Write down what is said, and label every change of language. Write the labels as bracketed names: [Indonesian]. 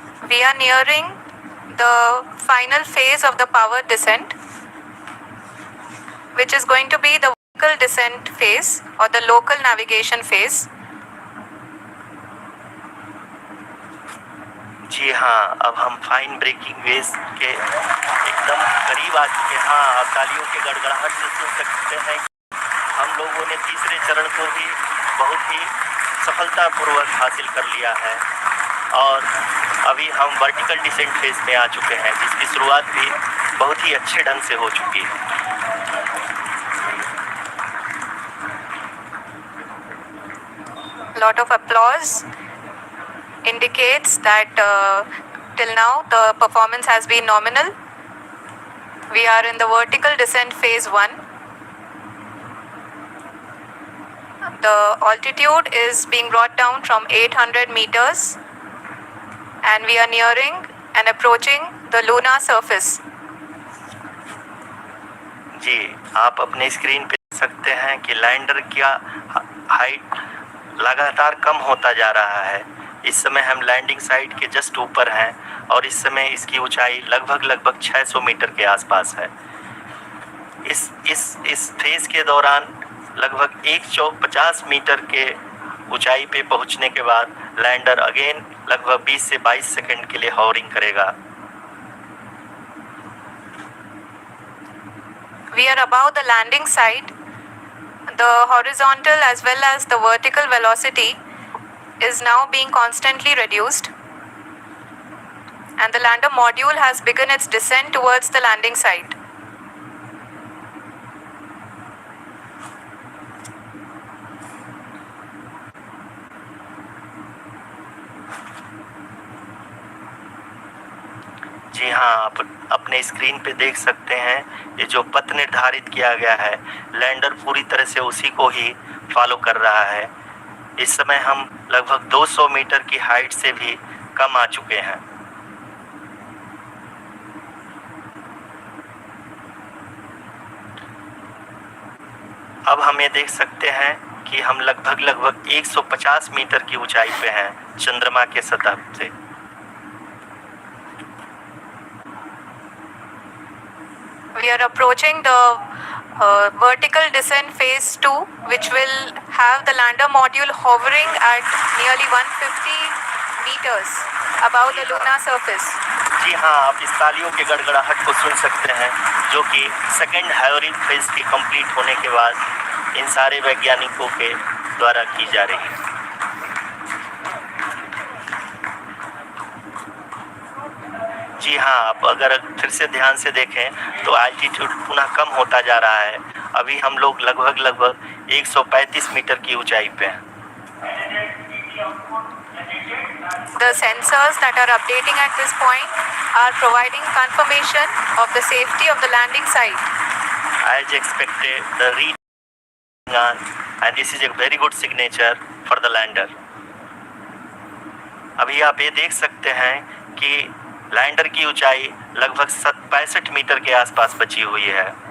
[English] We are nearing the final phase of the power descent, which is going to be the vertical descent phase or the local navigation phase. [Hindi] जी हाँ, अब हम fine breaking waves के एकदम करीब आ चुके हैं। हाँ, आप तालियों के गड़गड़ाहट से सुन सकते हैं हम लोगों ने तीसरे चरण को भी बहुत ही सफलतापूर्वक हासिल कर लिया है और अभी हम वर्टिकल डिसेंट फेज में आ चुके हैं, जिसकी शुरुआत भी बहुत ही अच्छे ढंग से हो चुकी है। [English] Lot of applause indicates that till now the performance has been nominal. We are in the vertical descent phase 1. The altitude is being brought down from 800 meters and we are nearing and approaching the lunar surface. [Hindi] जी, आप अपने screen पे देख सकते हैं कि lander का height लगातार कम होता जा रहा है। इस समय हम लैंडिंग साइट के जस्ट ऊपर हैं और इस समय इसकी ऊंचाई लगभग 600 मीटर के आसपास है। इस फेज के दौरान लगभग 150 मीटर के ऊंचाई पे पहुंचने के बाद लैंडर अगेन लगभग 20 से 22 सेकंड के लिए हॉवरिंग करेगा। [English] We are above the landing site. The horizontal as well as the vertical velocity is now being constantly reduced, and the lander module has begun its descent towards the landing site. [Hindi] जी हाँ, आप अपने screen पे देख सकते हैं ये जो पथ निर्धारित किया गया है, लैंडर पूरी तरह से उसी को ही फॉलो कर रहा है। इस समय हम लगभग 200 मीटर की हाइट से भी कम आ चुके हैं। अब हम ये देख सकते हैं कि हम लगभग 150 मीटर की ऊंचाई पे हैं चंद्रमा के सतह से। [English] We are approaching the vertical descent phase 2, which will have the lander module hovering at nearly 150 meters above the lunar surface. [Hindi] जी हाँ, आप इस तालियों के गड़गड़ाहट को सुन सकते हैं, जो कि सेकेंड हाइवरिंग फेज की कंप्लीट होने के बाद इन सारे वैज्ञानिकों के द्वारा की जा रही है। जी हाँ, आप अगर फिर से ध्यान से देखें तो एल्टीट्यूड पुनः कम होता जा रहा है। अभी हम लोग लगभग 135 मीटर की ऊंचाई पे हैं। [English] The sensors that are updating at this point are providing confirmation of the safety of the landing site. As expected, the reading on, and this is a very good signature for the lander. [Hindi] अभी आप ये देख सकते हैं कि lander की ऊंचाई लगभग 65 मीटर के आसपास बची हुई है।